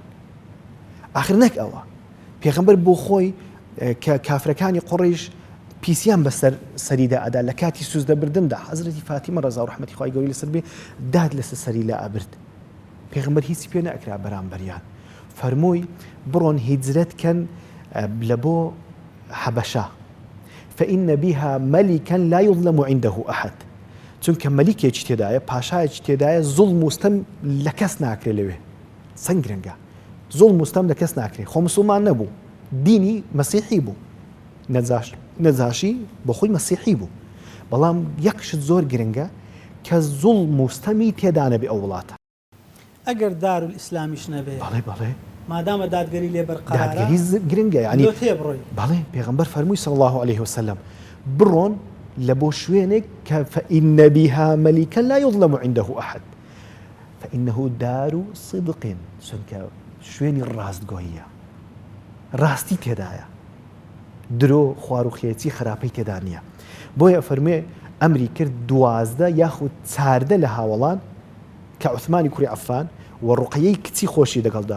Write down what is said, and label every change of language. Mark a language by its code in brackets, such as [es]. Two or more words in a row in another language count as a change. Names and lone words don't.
[ckb] ئاخر نەک ئەوە پێغەمبەر بۆ خۆی کە کافرەکانی قوڕیش پیسیان بەسەر سەریدا ئەدا لە کاتی سوزدە بردندا حەزرەتی فاتیمە ڕەزا و ڕەحمەتی خوای گەورەی لەسەر بێ داد لەسەر سەری لە ئەبرد پێغەمبەر هیچی پێ نەئەکرا بەرامبەریان فەرمووی بڕۆن هیجرەتکەن لە بۆ حەبەشە [ar] فإن بها ملكا لا يظلم عنده أحد [ckb] چونکە مەلیکێکی تێدایە پاشایەکی تێدایە زوڵم و ستەم لە کەس ناکرێ لەوێ سەنگ گرنگە زوڵم و ستەم لە کەس ناکرێ خۆ موسڵمان نەبوو دینی مەسیحی بوو نەجاشی بۆ خۆی مەسیحی بوو بەڵام یەکشت زۆر گرنگە کە زوڵم و ستەمی تێدا نەبێ ئەو وڵاتە ئەگەر دارول ئیسلامیش نەبێ بەڵێ بەڵێ مادامە دادگەری لێ بەرقرارە دادگەری گرنگە یعنی بەڵێ پێغەمبەر فەرمووی [ar] صلی الله عليه وسلم [ckb] بڕۆن لە بۆ شوێنێک کە [ar] فإن بها ملكا لا يظلم عنده أحد فإنه دار صدق [ckb] چونکە شوێنی ڕاستگۆییە ڕاستی تێدایە درۆ خواروخێتی خراپەی تێدا نییە بۆیە فەرمێ ئەمری کرد 12 یاخود 14 لە هاوڵان کە عوثمانی کوڕی عەفان و ڕوقەیەی کچی خۆشی لەگەڵدا